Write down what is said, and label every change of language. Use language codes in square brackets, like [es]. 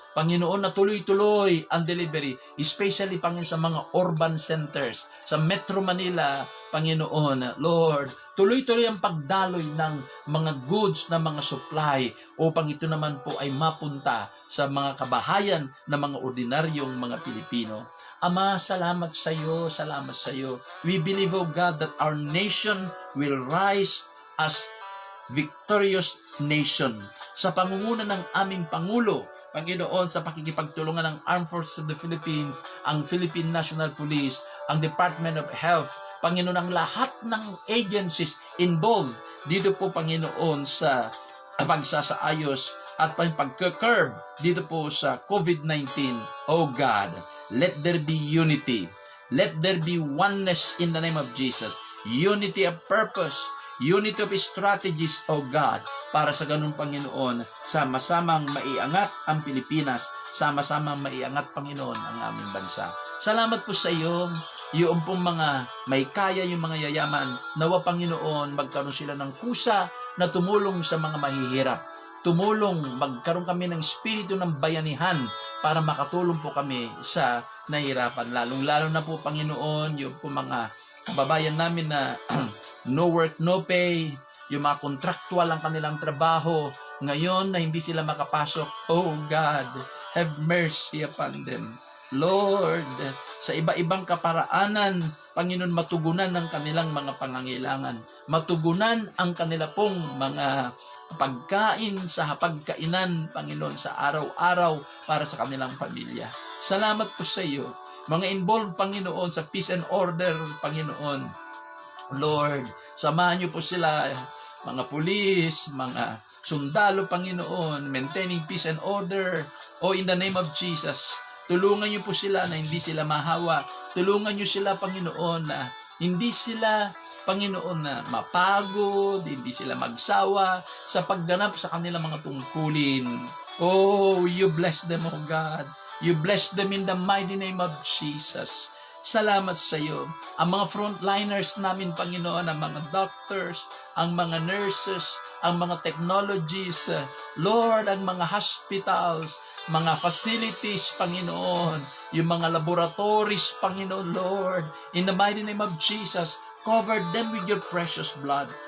[tl] Panginoon, na tuloy-tuloy ang delivery, especially, Panginoon, sa mga urban centers, sa Metro Manila, Panginoon, Lord, tuloy-tuloy ang pagdaloy ng mga goods na mga supply upang ito naman po ay mapunta sa mga kabahayan na mga ordinaryong mga Pilipino. Ama, salamat sa iyo, salamat sa iyo. [en] We believe, oh God, that our nation will rise as victorious nation. [tl] Sa pangunguna ng aming Pangulo, Panginoon, sa pakikipagtulungan ng Armed Forces of the Philippines, ang Philippine National Police, ang Department of Health, Panginoon, ang lahat ng agencies involved dito po, Panginoon, sa pagsasaayos at pagka-curb dito po sa COVID-19. [en] Oh God, let there be unity. Let there be oneness in the name of Jesus. Unity of purpose, unity of strategies, O God, [tl] para sa ganun, Panginoon, sama-samang maiangat ang Pilipinas, sama-samang maiangat, Panginoon, ang aming bansa. Salamat po sa iyo, yung pong mga may kaya, yung mga yayaman, nawa, Panginoon, magkaroon sila ng kusa na tumulong sa mga mahihirap. Tumulong, magkaroon kami ng espiritu ng bayanihan para makatulong po kami sa nahirapan. Lalong-lalo na po, Panginoon, yung po mga kababayan namin na [en] no work, no pay, [tl] yung mga contractual ang kanilang trabaho, ngayon na hindi sila makapasok. [en] Oh God, have mercy upon them. [tl] Lord, sa iba-ibang kaparaanan, Panginoon, matugunan ng kanilang mga pangangailangan. Matugunan ang kanila pong mga pagkain sa hapagkainan, Panginoon, sa araw-araw para sa kanilang pamilya. Salamat po sa iyo. Mga involved, Panginoon, sa peace and order, Panginoon. Lord, samahan niyo po sila, mga pulis, mga sundalo, Panginoon, [en] maintaining peace and order. Oh, in the name of Jesus, [tl] tulungan niyo po sila na hindi sila mahawa. Tulungan niyo sila, Panginoon, na hindi sila, Panginoon, na mapagod, hindi sila magsawa sa pagganap sa kanilang mga tungkulin. [en] Oh, you bless them, oh God. You bless them in the mighty name of Jesus. [tl] Salamat sa iyo. [en] Ang mga frontliners namin, Panginoon, ang mga doctors, ang mga nurses, ang mga technologies, Lord, ang mga hospitals, mga facilities, Panginoon, yung mga laboratories, Panginoon, Lord, in the mighty name of Jesus, cover them with your precious blood.